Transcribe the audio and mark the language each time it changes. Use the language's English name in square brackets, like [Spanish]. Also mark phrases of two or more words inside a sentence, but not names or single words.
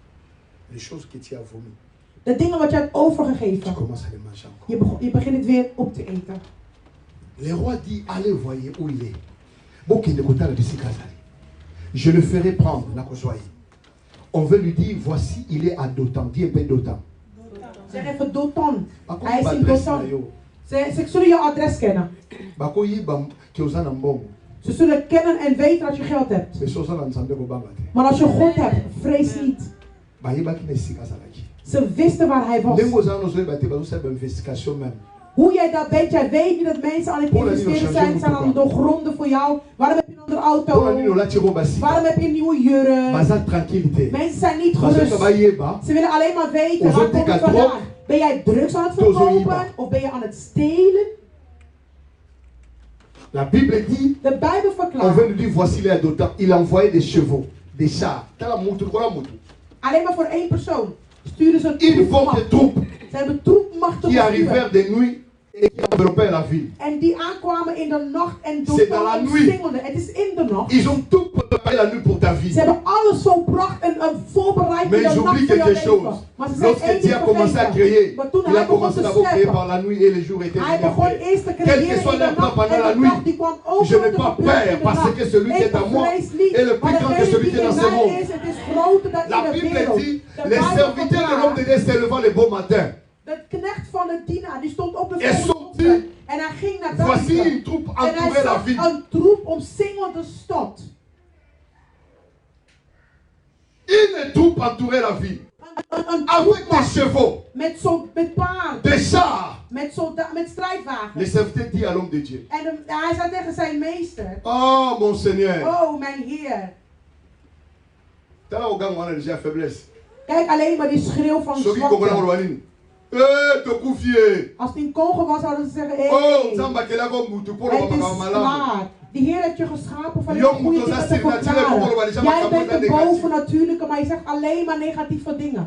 [Dutch] De dingen wat je hebt overgegeven, je begint het weer op te eten. [French] Le roi dit, allez voyez où il est. Je le ferai prendre, on veut lui dire, voici, il est à Dothan. Dis un peu Dothan. [Dutch] Zeg even Dothan. Hij is in Dothan. Ze zullen je adres kennen. Ze zullen kennen en weten dat je geld hebt. Maar als je God hebt, vrees niet. Ze wisten waar hij was. Hoe jij dat weet, jij weet niet dat mensen aan het investeren zijn aan het doorgronden voor jou. Waarom heb je een andere auto? Waarom heb je een nieuwe jurk? Mensen zijn niet gerust. Ze willen alleen maar weten, waar komt het vandaan? Ben jij drugs aan het verkopen? Of ben je aan het stelen? [French] La Bible dit, [Dutch] de Bijbel verklaart. [French] On veut lui dire, voici les Dothan. Il a envoyé des chevaux, des chars. [Dutch] Alleen maar voor één persoon. Sturen ze [French] une forte troupe [Dutch] Ze hebben troepmachten [French] qui arrivèrent de nuit et qui enveloppaient la ville. [Dutch] En die aankwamen in de nacht en [French] C'est dans la nuit. [Dutch] Het is in de nacht. [French] Ils ont tout préparé la nuit pour ta vie. [Dutch] Ze hebben alles zo pracht en voorbereid [French] Mais [Dutch] in de nacht [French] j'oublie [Dutch] voor jouw [French] quelque chose. [Dutch] leven. Maar ze [French] Lorsque [Dutch] zijn één [French] Dieu [Dutch] ding [French] a commencé à créer, [Dutch] maar toen [French] il a [Dutch] hij begon [French] commencé [Dutch] te [French] d'abord à créer [Dutch] scheppen, [French] par la nuit et les jours étaient [Dutch] hij [French] venus [Dutch] begon [French] après. [Dutch] eerst te [French] Quel que [Dutch] creëren [French] soit [Dutch] in de [French] leur plan [Dutch] nacht [French] pendant la [Dutch] en de dag [French] nuit, [Dutch] die kwam ook [French] je n'ai pas peur parce que celui qui est en moi est le plus grand que celui qui est dans ce monde. La Bible dit, les serviteurs de l'homme de Dieu se levant le beau matin. [Dutch] De knecht van de dienaar die stond op de volgende en hij ging naar [French] voici [Dutch] buiten. [French] une troupe [Dutch] En hij [French] entourée la [Dutch] zag [French] ville. [Dutch] een troep omsingelde stad. [French] Une troupe entourait la ville. Avec des chevaux. [Dutch] Met paarden. [French] Des chars. [Dutch] Met strijdwagens. [French] Les serviteurs dit à l'homme de Dieu. [Dutch] En hij zei tegen zijn meester. [French] Oh mon Seigneur. [Dutch] Oh mijn Heer. [French] On a déjà faiblesse. [Dutch] Kijk alleen maar die schreeuw van zwakte. Als het in Congo was, zouden ze zeggen: hey, het is klaar. De Heer heeft je geschapen van je goede dingen te verklaren. Jij bent een bovennatuurlijke, maar je zegt alleen maar negatieve dingen.